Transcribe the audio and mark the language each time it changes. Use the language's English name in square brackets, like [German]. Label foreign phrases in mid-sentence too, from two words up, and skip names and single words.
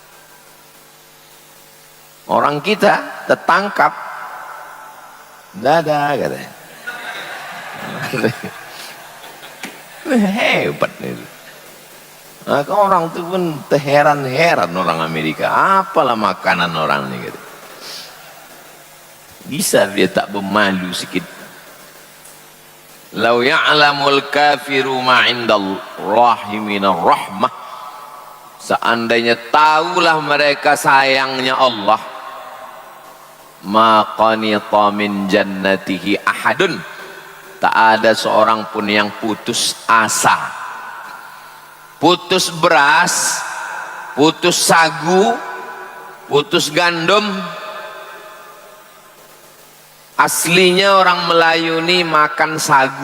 [Malay] Orang kita tertangkap, dadah katanya. Hebat nih. Nah, orang tuh pun terheran-heran orang Amerika, apalah makanan orang ini gitu. Bisa dia tak bermalu sikit. [Arabic] لو يعلم الكافر ما عند الله من الرحمة. [Malay] Seandainya tahulah mereka sayangnya Allah, [Arabic] ما قنط من جنته أحد, [Malay] tak ada seorang pun yang putus asa. Putus beras, putus sagu, putus gandum. Aslinya orang Melayu ini makan sagu.